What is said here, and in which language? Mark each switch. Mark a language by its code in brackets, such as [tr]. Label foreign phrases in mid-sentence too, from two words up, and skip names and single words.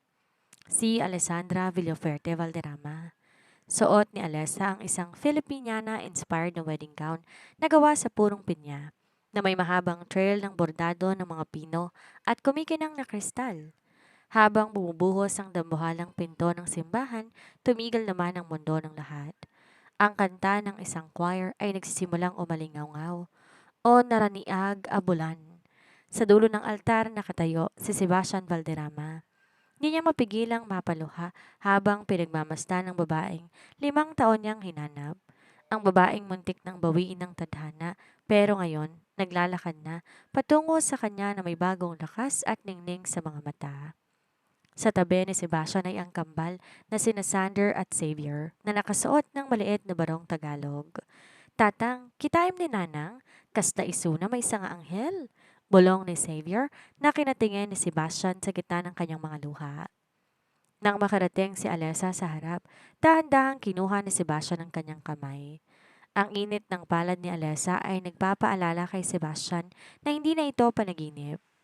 [tl] Si Alessandra Villaferte Valderrama. Suot ni Alessa ang isang Filipiniana-inspired na [en] wedding gown [tl] na gawa sa purong pinya na may mahabang trail ng bordado ng mga pino at kumikinang na kristal. Habang bumubuhos ang dambuhalang pinto ng simbahan, tumigil naman ang mundo ng lahat. Ang kanta ng isang choir ay nagsisimulang umalingaw-ngaw o [ilo] naraniag abulan. [tl] Sa dulo ng altar nakatayo si Sebastian Valderrama. Hindi niya mapigilang mapaluha habang pinagmamasdan ng babaeng 5 taon niyang hinanap. Ang babaeng muntik ng bawiin ng tadhana pero ngayon naglalakad na patungo sa kanya na may bagong lakas at ningning sa mga mata. Sa tabi ni Sebastian ay ang kambal na sina Sander at Xavier na nakasuot ng maliit na barong Tagalog. [ilo] Tatang, kitaim ni Nanang, kasta isu na may isang anghel. [tl] Bulong ni Xavier na kinatingin ni Sebastian sa gitna ng kanyang mga luha. Nang makarating si Alessa sa harap, dahan-dahang kinuha ni Sebastian ang kanyang kamay. Ang init ng palad ni Alessa ay nagpapaalala kay Sebastian na hindi na ito panaginip.